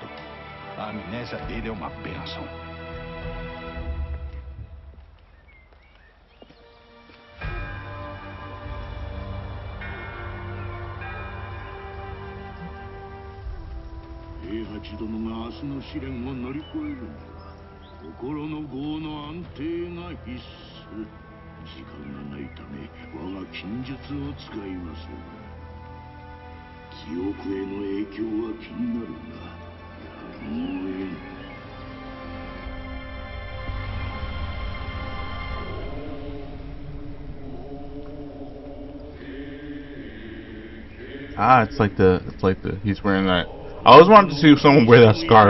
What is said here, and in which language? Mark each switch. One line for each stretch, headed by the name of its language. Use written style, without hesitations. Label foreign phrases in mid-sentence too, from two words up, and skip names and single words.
Portuguese: A amnésia dele é uma bênção.
Japanese: Heihachi 殿が明日の試練を乗り越えるには心の業の安定が必須。時間がないため我が禁術を使いますが、記憶への影響は気になるが、やむを得ん。
English: Ah, it's like the he's wearing that. I always wanted to see someone wear that scarf.